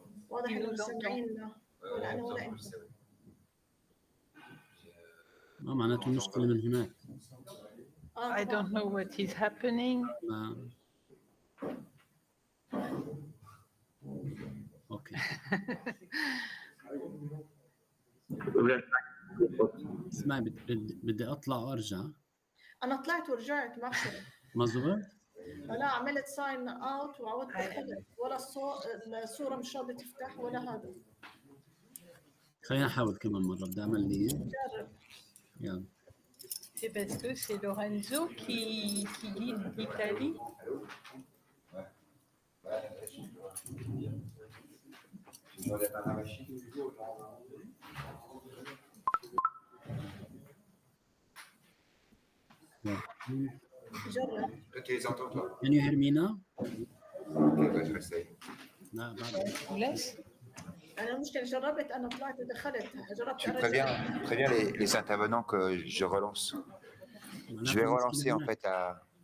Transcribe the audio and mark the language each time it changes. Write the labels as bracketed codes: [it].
[ar] واضح إنه مش سامعيننا ولا أنا ولا أنت. ما معناته المشكلة من هناك. [en] I don't know what is happening. Okay. [ar] اسمعي بدي أطلع وأرجع. أنا طلعت ورجعت ما بصير. ما زبط؟ لا عملت [en] sign out [ar] وعودت دخلت ولا الصورة مش راضية تفتح ولا هذا. خلينا نحاول كمان مرة، بدي أعمل لي. جرب. يلا. [fr] C'est parce que c'est Lorenzo qui guide l'Italie. [ar] جرب. [fr] Toi, tu les entends, toi? [en] Can you hear me now? [fr] Ok, bah, je réessaye. [ar] لا بعد. [fr] Je vous laisse. [ar] أنا المشكلة جربت أنا طلعت ودخلت جربت [fr] Tu [ar] أرجع. [fr] préviens les intervenants que je relance. Je vais relancer en fait à.